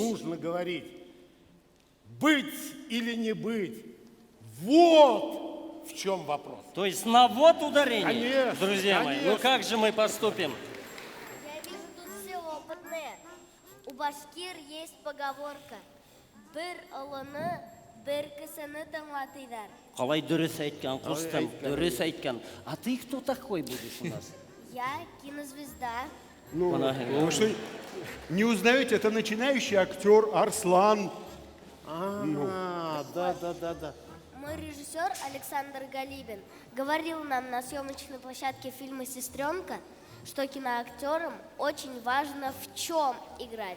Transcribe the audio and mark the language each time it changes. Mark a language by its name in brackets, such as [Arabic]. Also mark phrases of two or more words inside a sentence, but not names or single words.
[Russian] то нужно говорить «быть или не быть». Вот в чем вопрос. То есть на вот ударение? Конечно, Друзья мои, ну как же мы поступим? Я вижу, тут все опытные. У башкир есть поговорка. [Bashkir] Бір ұлыны, бір кісіні тыңлатыйдар. [Kazakh] Қалай дұрыс айтқан, қостым, дұрыс айтқан. [Russian] А ты кто такой будешь у нас? Я кинозвезда. Ну, вы что, не узнаете, это начинающий актер Арслан. Да. Мой режиссер Александр Галибин говорил нам на съемочной площадке фильма «Сестренка», что киноактерам очень важно в чем играть.